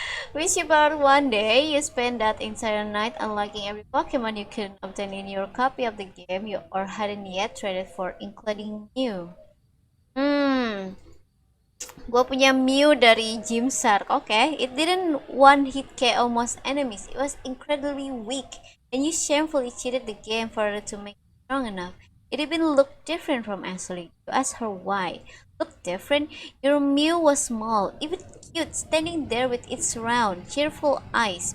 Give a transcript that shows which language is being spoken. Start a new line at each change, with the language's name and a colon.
English: Wish you about one day you spend that entire night unlocking every Pokemon you couldn't obtain in your copy of the game you or hadn't yet traded for, including Mew.
Indonesian: Gue punya Mew dari Gym Shark.
English: Okay, it didn't one hit KO most enemies. It was incredibly weak, and you shamefully cheated the game for it to make it strong enough. It even looked different from Ashley. You asked her why. Looked different? Your Mew was small, even cute, standing there with its round, cheerful eyes.